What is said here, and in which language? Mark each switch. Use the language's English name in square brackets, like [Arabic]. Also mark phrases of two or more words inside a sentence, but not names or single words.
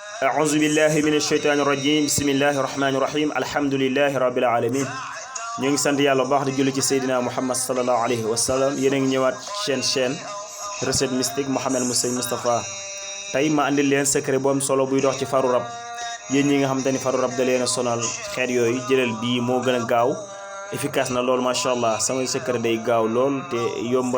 [Arabic] أعوذ بالله من الشيطان الرجيم بسم الله الرحمن الرحيم الحمد لله رب العالمين [Wolof] ñu ngi sant yàlla bu baax di julli ci Seydina Muhammad [Arabic] صلى الله عليه وسلم [Wolof] yéen a ngi ñëwaat [French] chaîne recette mystique [Wolof] mouhamed Serigne Moustapha tey ma andil leen secret bu am solo buy dox ci faru rab yéen ñi nga xamante ni faru rab da leen a sonal xeet yooyu jëlal bii moo gën a gaaw efficace na loolu [Arabic] ما شاء الله [Wolof] samay secret day gaaw lool te yomba